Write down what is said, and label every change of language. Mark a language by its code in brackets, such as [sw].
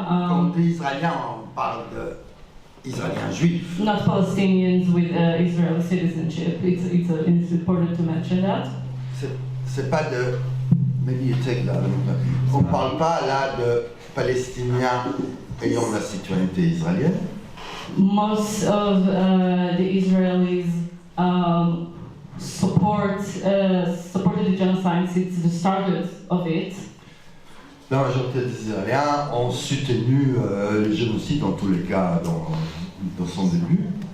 [fr] Quand on dit Israélien, on parle d'Israéliens juifs. [en] Not Palestinians with Israeli citizenship. It's important to mention that. [fr] C'est pas de... [en] Maybe you take that. [fr] On ne parle pas là de Palestiniens ayant la citoyenneté israélienne. [en] Most of the Israelis supported the genocide since the start of it. [fr] La majorité des Israéliens ont soutenu le génocide dans tous les cas dans son début.